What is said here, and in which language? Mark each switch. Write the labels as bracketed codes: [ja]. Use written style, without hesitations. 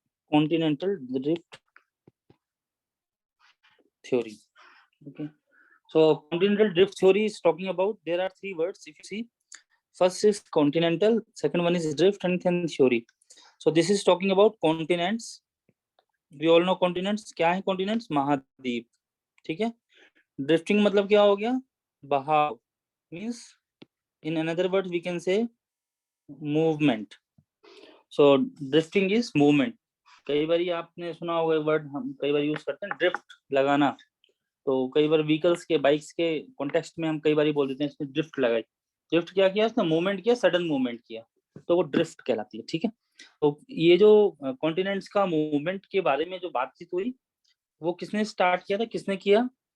[en] continental drift theory. Okay. So continental drift theory is talking about, there are three words. If you see, first is continental, second one is drift, and then theory. So this is talking about continents. We all know continents. [hi] क्या है continents? महाद्वीप. ठीक है. Drifting मतलब क्या हो गया? बहाव. [en] Means in another word we can say movement. So drifting is movement. [hi] कई बार आपने सुना होगा वर्ड, हम कई बार यूज करते हैं ड्रिफ्ट लगाना. तो कई बार व्हीकल्स के, बाइक्स के कॉन्टेक्स्ट में हम कई बार बोल देते हैं इसने ड्रिफ्ट लगाई. ड्रिफ्ट क्या किया उसने? मूवमेंट किया, सडन मूवमेंट किया, तो वो ड्रिफ्ट कहलाती है. ठीक है. तो ये जो कॉन्टिनेंट्स का मूवमेंट के बारे में जो बातचीत हुई, वो किसने स्टार्ट किया था, किसने किया?